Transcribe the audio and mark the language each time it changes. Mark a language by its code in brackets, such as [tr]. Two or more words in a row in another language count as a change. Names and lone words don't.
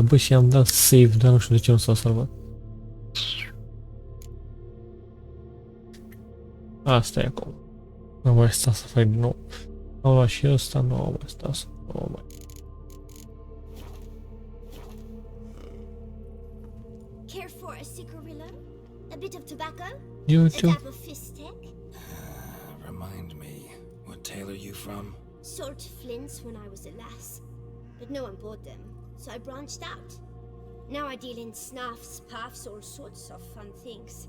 [ro] Bă, și am dat save, dar nu știu de ce nu s-a salvat. Asta e acum. Nu mai sta să fac din nou. Am luat și ăsta, nu mai sta să... Nu mai... [en] Care for a cigarillo? A bit of tobacco? A YouTube. dab of fistek? Remind me, what tale are you from? Sold flints when I was a lass, but no one bought them, so I branched out. Now I deal in snuffs, puffs, all sorts of fun things.